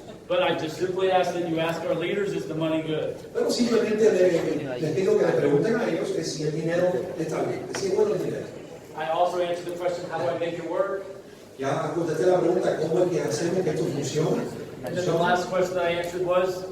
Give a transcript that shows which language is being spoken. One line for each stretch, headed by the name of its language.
English: But I just simply ask that you ask our leaders, is the money good?
Spanish: Pero simplemente les pido que le pregunten a ellos que si el dinero está bien, que si es bueno el dinero.
English: I also answered the question, how do I make it work?
Spanish: Ya contesté la pregunta, ¿cómo es que hacemos que esto funcione?
English: And then the last question I answered was,